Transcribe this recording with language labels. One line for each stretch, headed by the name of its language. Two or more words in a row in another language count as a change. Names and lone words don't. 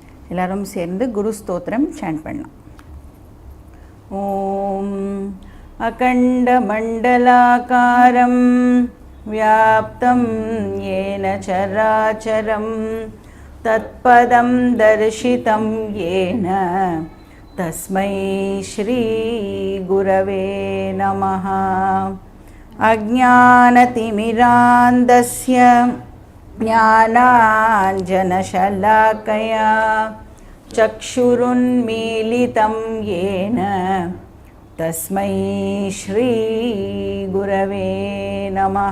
Tamil: எல்லாரும் சேர்ந்து குரு ஸ்தோத்திரம் சாண்ட் பண்ணலாம்.
Sanskrit: ॐ अखण्डमण्डलाकारं व्याप्तं येन चराचरं तत्पदं दर्शितं येन तस्मै श्रीगुरवे नमः. अज्ञानतिमिरान्धस्य ज्ञानाञ्जनशलाकया चक्षुरुन्मीलितं येन तस्मै श्रीगुरवे नमः.